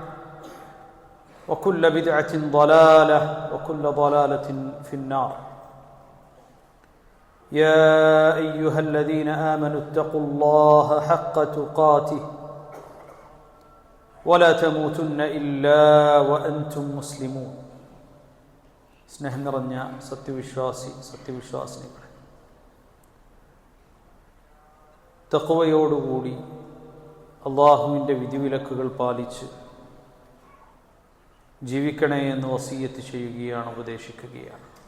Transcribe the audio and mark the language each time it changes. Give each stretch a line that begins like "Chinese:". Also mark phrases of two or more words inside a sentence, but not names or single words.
Arabic: وكل بدعة ضلالة وكل ضلالة في النار يا أيها الذين آمنوا اتقوا الله حق تقاته ولا تموتن إلا وأنتم مسلمون
Malayalam: സ്നേഹം നിറഞ്ഞ സത്യവിശ്വാസിനികളെ, തഖ്വയോടുകൂടി അള്ളാഹുവിൻ്റെ വിധിവിലക്കുകൾ പാലിച്ച് ജീവിക്കണേ എന്ന് വസിയ്യത്ത് ചെയ്യുകയാണ്, ഉപദേശിക്കുകയാണ്.